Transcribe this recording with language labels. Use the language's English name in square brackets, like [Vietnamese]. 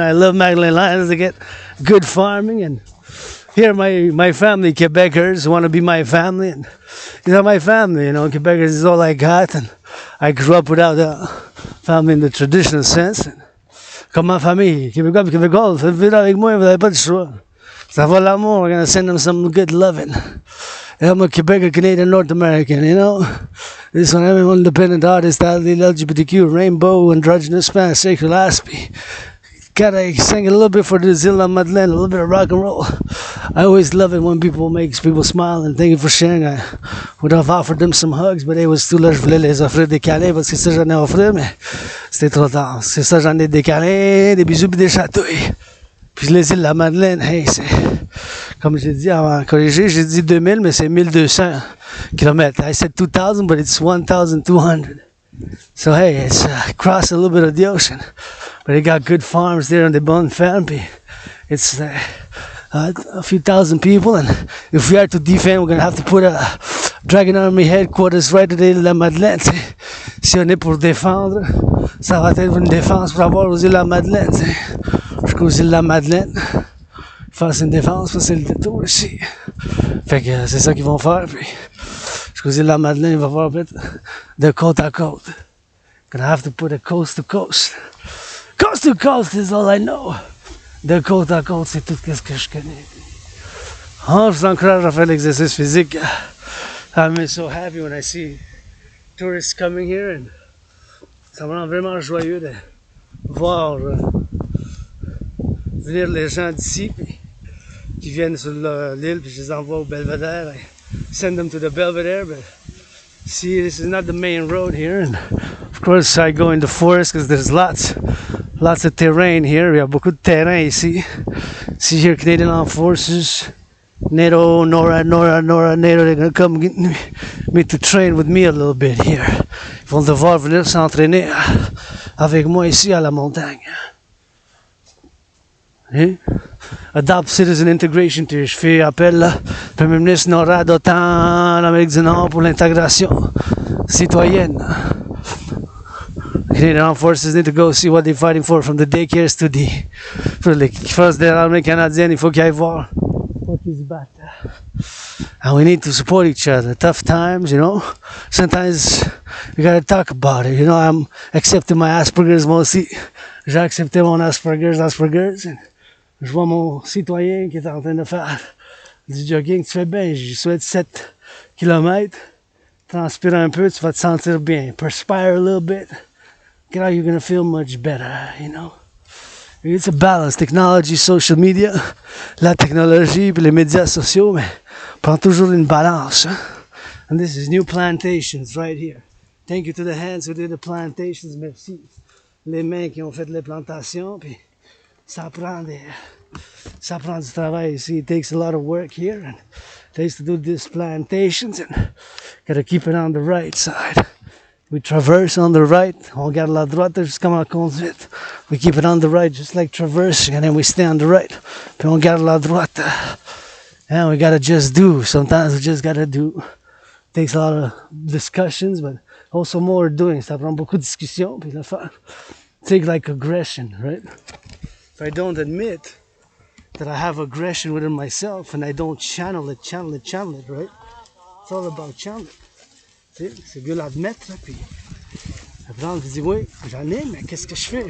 [English] I love Magdalene Islands. They get good farming, and here my family, Quebecers, want to be my family, and these are my family, you know. Quebecers is all I got, and I grew up without a family in the traditional sense. [French] Comme ma famille, Québécois, Québécois, faites vivre avec moi, vous n'avez pas de choix. Ça va l'amour, [English] we're gonna send them some good loving. I'm a Quebec, Canadian, North American, you know. This one, I'm an independent artist, I lead LGBTQ, rainbow, androgynous, Spanish, sacred, laspi. Gotta sing a little bit for the Zilla Madeleine, a little bit of rock and roll. I always love it when people make people smile, and thank you for sharing. I would have offered them some hugs, but it was too late. [French] Je voulais les offrir des câlins parce que ça j'en ai offert, mais c'était trop tard. C'est ça, j'en ai des câlins, des bisous et des chatouilles. Puis les îles de la Madeleine, hey, c'est... Comme j'ai dit avant corriger, j'ai dit 2000, mais c'est 1200 km. [English] I said 2000, but it's 1200. So hey, it's across a little bit of the ocean. But they got good farms there and they [French] bonne ferme. [English] It's a few thousand people, and if we are to defend, we're going to have to put a Dragon Army headquarters right at l'île de la Madeleine. [French] Si on est pour défendre, ça va être une défense pour avoir aux îles de la Madeleine. Jusqu'aux îles de la Madeleine. Faire une défense, c'est le détour ici. Fait que c'est ça qu'ils vont faire. Puis, jusqu'aux îles de la Madeleine, il va falloir peut-être de côte à côte. [English] Gonna have to put a coast to coast. Coast to coast is all I know. [French] De côte à côte, c'est tout ce que je connais. Oh, je vous encourage à faire l'exercice physique. [English] I'm so happy when I see tourists coming here, and [French] ça me rend vraiment joyeux de voir venir les gens d'ici qui viennent sur l'île, puis je les envoie au Belvédère. [English] I send them to the Belvedere, but see, this is not the main road here, and of course I go in the forest because there's lots of terrain here. [French] Il y a beaucoup de terrain ici. [English] See here, Canadian Armed Forces, NATO, NORA, they're gonna come get me to train with me a little bit here. [French] Ils vont devoir venir s'entraîner avec moi ici à la montagne. Hein? [English] Adopt Citizen Integration, [French] je fais appel là. Le Premier ministre NORAD autant en Amérique du Nord pour l'intégration citoyenne. [English] Canadian Armed Forces need to go see what they're fighting for, from the daycares to the... [French] Pour les forces de l'armée canadienne, il faut qu'ils aillent voir pour qu'ils se battent. [English] And we need to support each other. Tough times, you know. Sometimes we gotta talk about it. You know, I'm accepting my Asperger's [French] moi aussi. J'ai accepté mon Asperger's. And je vois mon citoyen qui est en train de faire du jogging. Tu fais bien, je souhaite 7 km. Transpire un peu, tu vas te sentir bien. [English] Perspire a little bit. Get out, you're gonna feel much better, you know. It's a balance. Technology, social media, [French] la technologie et les médias sociaux, mais prend toujours une balance. Hein? [English] And this is new plantations right here. Thank you to the hands who did the plantations. [French] Merci. Les mains qui ont fait les plantations, puis ça prend Ça prend du travail ici. [English] It takes a lot of work here. And it takes to do these plantations and gotta keep it on the right side. We traverse on the right. [French] On garde la droite jusqu'à la conduite. [English] We keep it on the right just like traversing and then we stay on the right. [French] Puis on garde la droite. [English] And we gotta just do. Sometimes we just gotta do. It takes a lot of discussions, but also more doing. [French] Ça prend beaucoup de discussions. Puis le faire. [English] Take like aggression, right? If I don't admit that I have aggression within myself and I don't channel it, right? It's all about channeling. [French] C'est mieux l'admettre, puis apprendre, tu dis oui, j'en ai, mais qu'est-ce que je fais?